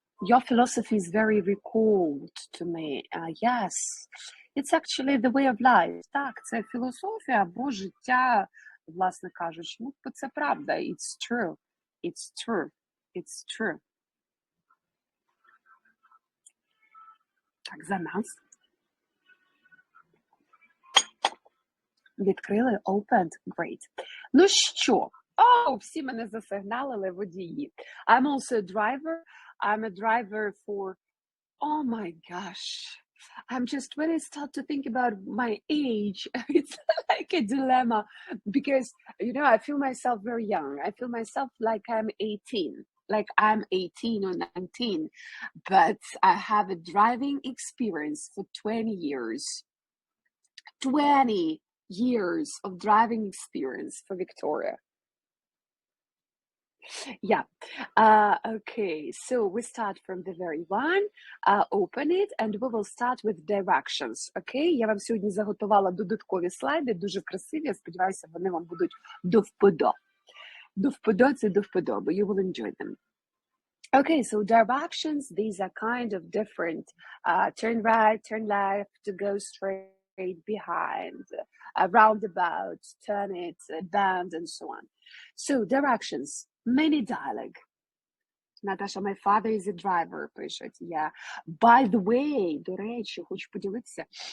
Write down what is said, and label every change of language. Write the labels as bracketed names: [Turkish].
[English] Your philosophy is very recalled to me. Yes, it's actually the way of life. [Ukrainian] Так, це філософія або життя, власне кажучи. Ну, це правда. [English] It's true. It's true. It's true. [Ukrainian] Так, за нас. Відкрили, [English] opened, great. [Ukrainian] Ну що? Всі мене засигналили водії. [English] I'm also a driver. I'm a driver for, oh my gosh. I'm just, when I start to think about my age, it's like a dilemma because, you know, I feel myself very young. I feel myself like I'm 18, like I'm 18 or 19, but I have a driving experience for 20 years. 20 years of driving experience for Victoria. Yeah. Okay, so we start from the very one, open it, and we will start with directions. [Ukrainian] Okay, я вам сьогодні заготувала додаткові слайди, дуже красиві, я сподіваюся, вони вам будуть до вподоби. До вподоби, це до вподоби, [English] you will enjoy them. Okay, so directions, these are kind of different. Turn right, turn left, go straight, behind, roundabout, turn it, bend, and so on. So directions. Many dialogue. Наташа, my father is a driver, пишуть. Yeah. By the way, [Ukrainian] до речі, хочу поділитися.